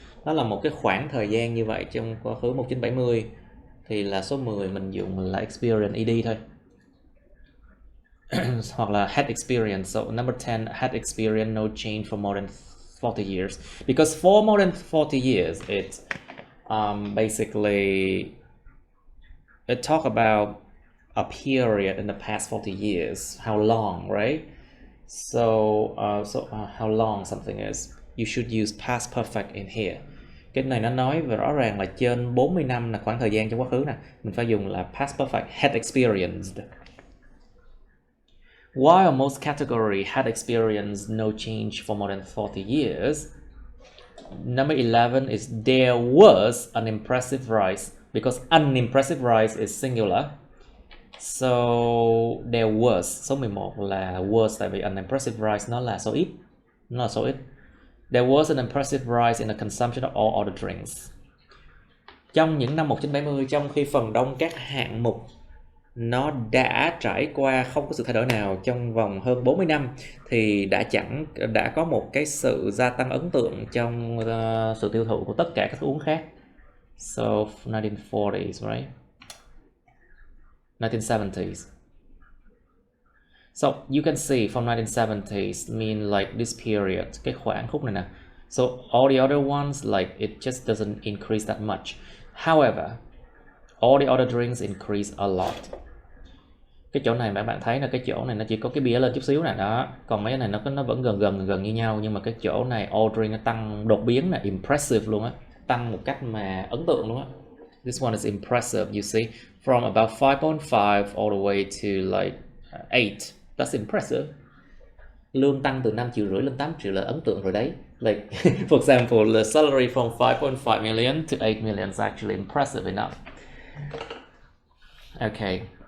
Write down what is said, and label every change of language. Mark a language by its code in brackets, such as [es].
[vi] Đó là một cái khoảng thời gian như vậy trong quá khứ 1970. Thì là số 10 mình dùng là experience ed thôi. Hoặc là had experience. [en] So number 10, had experience no change for more than 40 years. Because for more than 40 years, it basically it talk about a period in the past 40 years. How long, right? So how long something is. You should use past perfect in here. [vi] Cái này nó nói về rõ ràng là trên 40 năm là khoảng thời gian trong quá khứ nè. Mình phải dùng là past perfect, had experienced. [en] While most category had experienced no change for more than 40 years, number 11 is there was an impressive rise, because an impressive rise is singular. So there was, [vi] số 11 là was, tại vì [en] an impressive rise [vi] nó là số ít. [en] There was an impressive rise in the consumption of all other drinks. [vi] Trong những năm 1970, trong khi phần đông các hạng mục nó đã trải qua không có sự thay đổi nào trong vòng hơn 40 năm, thì đã có một cái sự gia tăng ấn tượng trong sự tiêu thụ của tất cả các thức uống khác. [en] So 1940s, right? 1970s. So you can see from 1970s mean like this period, [vi] cái khoảng khúc này nè. [en] So all the other ones, like it just doesn't increase that much. However, all the other drinks increase a lot. [vi] Cái chỗ này mà bạn thấy là cái chỗ này nó chỉ có cái bia lên chút xíu nè đó, còn mấy cái này nó vẫn gần như nhau, nhưng mà cái chỗ này all drink nó tăng đột biến là impressive luôn á, tăng một cách mà ấn tượng luôn á. [en] This one is impressive, you see, from about 5.5 all the way to like 8. That's impressive. [vi] Lương tăng từ 5,5 triệu lên 8 triệu là ấn tượng rồi đấy. [en] Like for example, the salary from 5.5 million to 8 million is actually impressive enough. Okay.